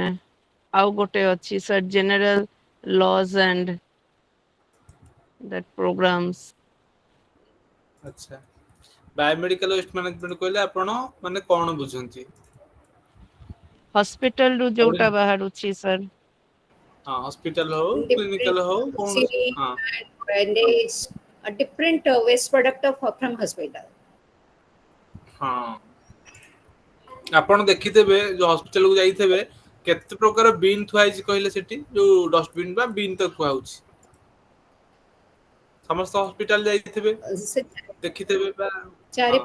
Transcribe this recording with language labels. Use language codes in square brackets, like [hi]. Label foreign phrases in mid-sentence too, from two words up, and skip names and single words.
[or] ଆଉ ଗୋଟେ ଅଛି ସାର୍ [en] general laws and that programs. [or] ଆଚ୍ଛା [en] biomedical waste management [or] କହିଲେ ଆପଣ ମାନେ କଣ ବୁଝନ୍ତି? ହସ୍ପିଟାଲ ରୁ ଗୋଟେ ଯୋଉଟା ବାହାରୁଛି ସାର୍। ହଁ ହସ୍ପିଟାଲ ହଉ [en] Different [or] କ୍ଲିନିକାଲ ହଉ କୌଣସି [en] oxygen [or] ହଁ। [en] and bandage, a different waste product from hospital. [or] ହଁ ଆପଣ ଦେଖିଥିବେ ଯୋଉ ହସ୍ପିଟାଲ କୁ ଯାଇଥିବେ କେତେ ପ୍ରକାର ବିନ୍ ଥୁଆ ହେଇଛି କହିଲେ ସେଠି ଯୋଉ ଡଷ୍ଟବିନ୍ ବା ବିନ୍ ତ କୁହା ହଉଛି। ସମସ୍ତ ହସ୍ପିଟାଲ ଯାଇଥିବେ ସେ ଦେଖିଥିବେ ବା ଚାରି